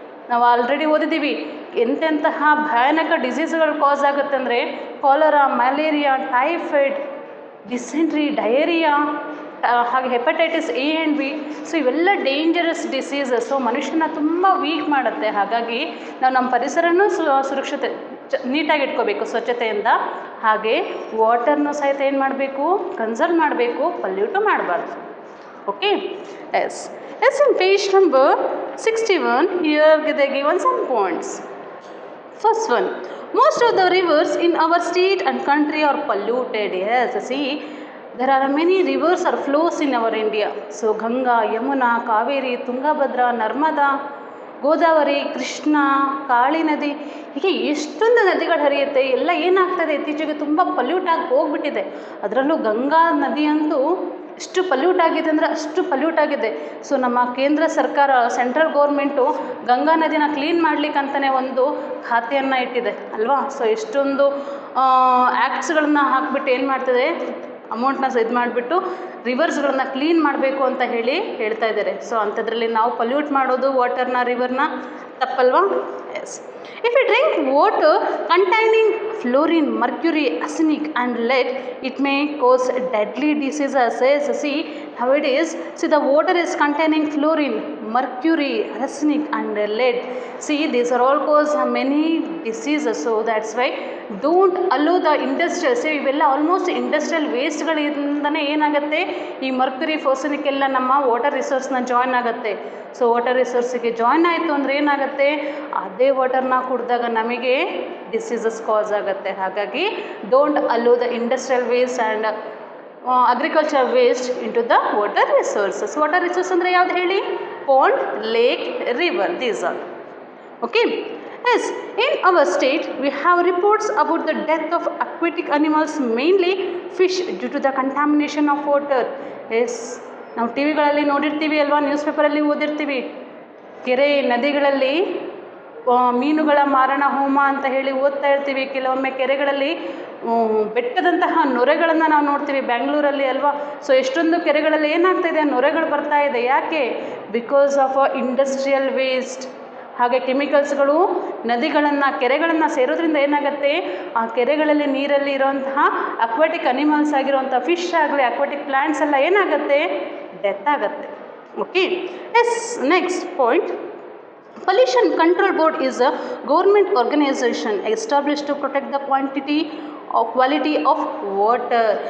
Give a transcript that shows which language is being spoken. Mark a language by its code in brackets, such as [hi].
[kn] ನಾವು ಆಲ್ರೆಡಿ ಓದಿದ್ದೀವಿ ಎಂತೆಂತಹ ಭಯಾನಕ ಡಿಸೀಸ್ಗಳು ಕಾಸ್ ಆಗುತ್ತೆ ಅಂದರೆ cholera, malaria, typhoid, dysentery, diarrhoea, ಹಾಗೆ hepatitis A and B. So ಇವೆಲ್ಲ ಡೇಂಜರಸ್ ಡಿಸೀಸಸ್. ಸೊ ಮನುಷ್ಯನ ತುಂಬ ವೀಕ್ ಮಾಡುತ್ತೆ. ಹಾಗಾಗಿ ನಾವು ನಮ್ಮ ಪರಿಸರನೂ ಸುರಕ್ಷತೆ ನೀಟಾಗಿ ಇಟ್ಕೋಬೇಕು ಸ್ವಚ್ಛತೆಯಿಂದ. ಹಾಗೆ ವಾಟರ್ನು ಸಹಿತ ಏನು ಮಾಡಬೇಕು, ಕನ್ಸರ್ವ್ ಮಾಡಬೇಕು, ಪಲ್ಯೂಟು ಮಾಡಬಾರ್ದು. [en] Okay, yes in page number 61, here they given some points. First one, most of the rivers in our state and country are polluted. Yes, see, there are many rivers or flows in our India. [kn] So Ganga, Yamuna, Kaveri, Tungabhadra, Narmada, Godavari, Krishna, Kali ನದಿ, ಹೀಗೆ ಎಷ್ಟೊಂದು ನದಿಗಳು ಹರಿಯುತ್ತೆ. ಎಲ್ಲ ಏನಾಗ್ತದೆ, ಇತ್ತೀಚೆಗೆ ತುಂಬ pollute ಆಗಿ ಹೋಗ್ಬಿಟ್ಟಿದೆ. ಅದರಲ್ಲೂ ಗಂಗಾ ನದಿ ಅಂತೂ ಎಷ್ಟು ಪಲ್ಯೂಟ್ ಆಗಿದೆ ಅಂದರೆ ಅಷ್ಟು ಪಲ್ಯೂಟ್ ಆಗಿದೆ. ಸೊ ನಮ್ಮ ಕೇಂದ್ರ ಸರ್ಕಾರ, ಸೆಂಟ್ರಲ್ ಗೌರ್ಮೆಂಟು ಗಂಗಾ ನದಿನ ಕ್ಲೀನ್ ಮಾಡಲಿಕ್ಕಂತಲೇ ಒಂದು ಖಾತೆಯನ್ನು ಇಟ್ಟಿದೆ ಅಲ್ವಾ. ಸೊ ಎಷ್ಟೊಂದು ಆ್ಯಕ್ಟ್ಸ್ಗಳನ್ನ ಹಾಕ್ಬಿಟ್ಟು ಏನು ಮಾಡ್ತಿದೆ, ಅಮೌಂಟ್ನ ಇದು ಮಾಡಿಬಿಟ್ಟು ರಿವರ್ಸ್ಗಳನ್ನ ಕ್ಲೀನ್ ಮಾಡಬೇಕು ಅಂತ ಹೇಳ್ತಾ ಇದ್ದಾರೆ. ಸೊ ಅಂಥದ್ರಲ್ಲಿ ನಾವು ಪಲ್ಯೂಟ್ ಮಾಡೋದು ವಾಟರ್ನ, ರಿವರ್ನ ತಪ್ಪಲ್ವಾ. [en] Yes, if you drink water containing fluorine, mercury, arsenic and lead, it may cause deadly diseases. See, nowadays, see, the water is containing fluorine, mercury, arsenic and lead. See, these are all cause many diseases. So that's why don't allow the industrial, see, [kn] ಇವೆಲ್ಲ almost industrial ವೇಸ್ಟ್ಗಳಿಂದನೇ ಏನಾಗುತ್ತೆ, ಈ Mercury, ಫಾರ್ಸೆನಿಕ್ ಎಲ್ಲ ನಮ್ಮ water ರಿಸೋರ್ಸ್ನ join ಆಗುತ್ತೆ. So water ರಿಸೋರ್ಸಿಗೆ join ಆಯಿತು ಅಂದರೆ ಏನಾಗುತ್ತೆ, ಅದೇ ವಾಟರ್ನ ಕುಡಿದಾಗ ನಮಗೆ ಡಿಸೀಸಸ್ ಕಾಸ್ ಆಗುತ್ತೆ. [en] ಹಾಗಾಗಿ don't allow the industrial waste and agriculture waste into the water resources. [kn] Water resource ಅಂದರೆ ಯಾವ್ದು ಹೇಳಿ, pond, lake, river, these are. [en] Okay, yes, in our state we have reports about the death of aquatic animals, mainly fish, due to the contamination of water. [kn] Yes, ನಾವು T ವಿಗಳಲ್ಲಿ ನೋಡಿರ್ತೀವಿ ಅಲ್ವಾ, news ಪೇಪರಲ್ಲಿ ಓದಿರ್ತೀವಿ, ಕೆರೆ ನದಿಗಳಲ್ಲಿ ಮೀನುಗಳ ಮಾರಣ ಹೋಮ ಅಂತ ಹೇಳಿ ಓದ್ತಾ ಇರ್ತೀವಿ. ಕೆಲವೊಮ್ಮೆ ಕೆರೆಗಳಲ್ಲಿ ಬೆಟ್ಟದಂತಹ ನೊರೆಗಳನ್ನು ನಾವು ನೋಡ್ತೀವಿ ಬೆಂಗಳೂರಲ್ಲಿ ಅಲ್ವಾ. ಸೊ ಎಷ್ಟೊಂದು ಕೆರೆಗಳಲ್ಲಿ ಏನಾಗ್ತಾಯಿದೆ, ನೊರೆಗಳು ಬರ್ತಾ ಇದೆ. ಯಾಕೆ, ಬಿಕಾಸ್ ಆಫ್ ಇಂಡಸ್ಟ್ರಿಯಲ್ ವೇಸ್ಟ್. ಹಾಗೆ ಕೆಮಿಕಲ್ಸ್ಗಳು ನದಿಗಳನ್ನು, ಕೆರೆಗಳನ್ನು ಸೇರೋದ್ರಿಂದ ಏನಾಗುತ್ತೆ, ಆ ಕೆರೆಗಳಲ್ಲಿ ನೀರಲ್ಲಿ ಇರೋಂತಹ ಅಕ್ವಾಟಿಕ್ ಅನಿಮಲ್ಸ್ ಆಗಿರುವಂಥ ಫಿಶ್ ಆಗಲಿ, ಅಕ್ವಾಟಿಕ್ ಪ್ಲ್ಯಾಂಟ್ಸ್ ಎಲ್ಲ ಏನಾಗುತ್ತೆ, ಡೆತ್ ಆಗುತ್ತೆ. [en] Okay, yes, next point, Pollution Control Board is a government organization established to protect the quality of water.